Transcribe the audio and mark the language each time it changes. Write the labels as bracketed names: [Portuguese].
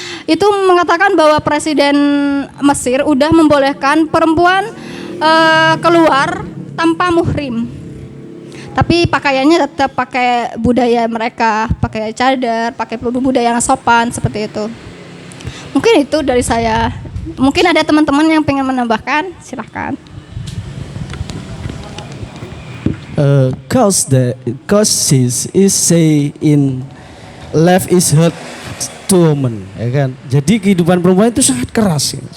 [Indonesian] Itu mengatakan bahwa Presiden Mesir udah membolehkan perempuan keluar tanpa muhrim. Tapi pakaiannya tetap pakai budaya mereka, pakai cadar, pakai budaya yang sopan seperti itu. Mungkin itu dari saya. Mungkin ada teman-teman yang pengen menambahkan, silahkan. [English] Cause is say in life is hard to woman, [Indonesian] ya kan. Jadi kehidupan perempuan itu sangat keras.